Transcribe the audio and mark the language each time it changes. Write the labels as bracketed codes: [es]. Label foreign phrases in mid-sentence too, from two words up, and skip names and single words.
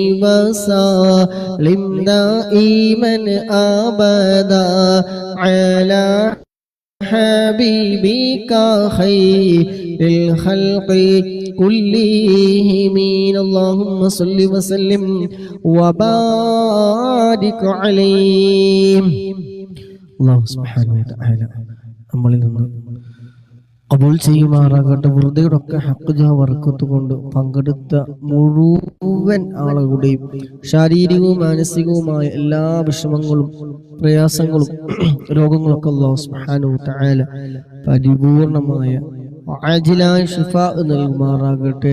[ar] وسلم دائما أبدا على حبيبك خير الخلق كلهم اللهم صل وسلم وبارك عليه الله سبحانه وتعالى [ml] നമ്മളിൽ നിന്ന് ഖബൂൽ ചെയ്യുമാറാകട്ടെ. വെറുതെയുടെ ഒക്കെ ഹഖ് ജാ ബർക്കത്ത് കൊണ്ട് പങ്കെടുത്ത മുഴുവൻ ആളുകളുടെയും ശാരീരികവും മാനസികവുമായ എല്ലാ വിഷമങ്ങളും പ്രയാസങ്ങളും രോഗങ്ങളൊക്കെ [ar] الله سبحانه وتعالى [ml] പരിപൂർണമായ ആജിലായ ശിഫാ നൽകുമാറാകട്ടെ.